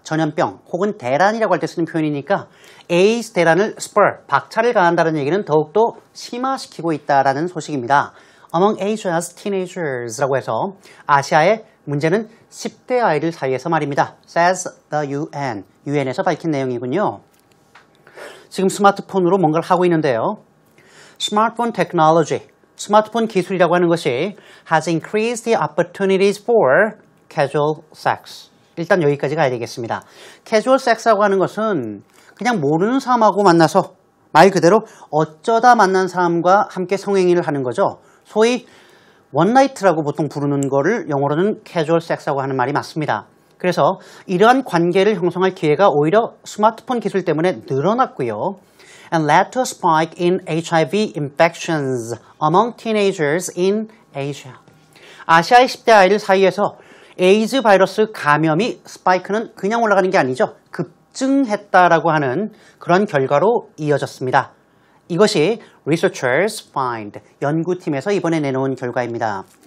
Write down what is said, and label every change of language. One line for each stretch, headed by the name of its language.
Korean: 전염병 혹은 대란이라고 할 때 쓰는 표현이니까 에이즈 대란을 박차를 가한다는 얘기는 더욱더 심화시키고 있다라는 소식입니다.
English: Among Asia's teenagers
Korean: 라고 해서 아시아의 문제는 10대 아이들 사이에서 말입니다.
English: says the UN.
Korean: UN에서 밝힌 내용이군요. 지금 스마트폰으로 뭔가를 하고 있는데요. 스마트폰 테크놀로지, 스마트폰 기술이라고 하는 것이
English: has increased the opportunities for casual sex.
Korean: 일단 여기까지 가야 되겠습니다. casual sex라고 하는 것은 그냥 모르는 사람하고 만나서 말 그대로 어쩌다 만난 사람과 함께 성행위를 하는 거죠. 소위 원나이트라고 보통 부르는 거를 영어로는 casual sex라고 하는 말이 맞습니다. 그래서 이러한 관계를 형성할 기회가 오히려 스마트폰 기술 때문에 늘어났고요.
English: And led to a spike in HIV infections among teenagers in Asia.
Korean: 아시아의 10대 아이들 사이에서 에이즈 바이러스 감염이 스파이크는 그냥 올라가는 게 아니죠. 급증했다라고 하는 그런 결과로 이어졌습니다. 이것이
English: Researchers Find,
Korean: 연구팀에서 이번에 내놓은 결과입니다.